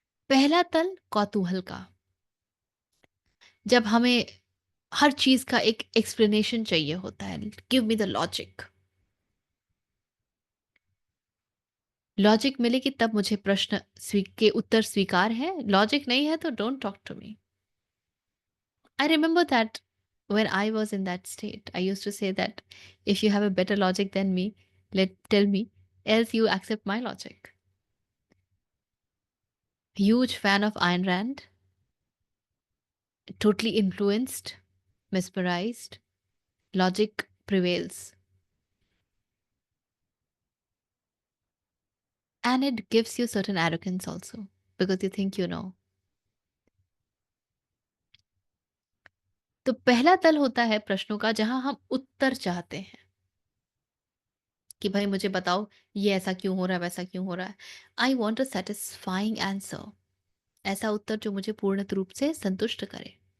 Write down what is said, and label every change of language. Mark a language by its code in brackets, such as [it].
[hi] पहला तल कौतूहल का, जब हमें हर चीज का एक एक्सप्लेनेशन चाहिए होता है, [en] Give me the logic. [hi] Logic मिलेगी तब मुझे प्रश्न के उत्तर स्वीकार है, लॉजिक नहीं है तो [en] Don't talk to me. I remember that when I was in that state, I used to say that if you have a better logic than me, let tell me, else you accept my logic. Huge fan of Ayn Rand, totally influenced, mesmerized, logic prevails. And it gives you certain arrogance also, because you think you know. [hi] तो पहला तल होता है प्रश्नों का जहां हम उत्तर चाहते हैं कि भाई मुझे बताओ, ये ऐसा क्यों हो रहा है, वैसा क्यों हो रहा है। [en] I want a satisfying answer, [hi] ऐसा उत्तर जो मुझे पूर्ण रूप से संतुष्ट करे।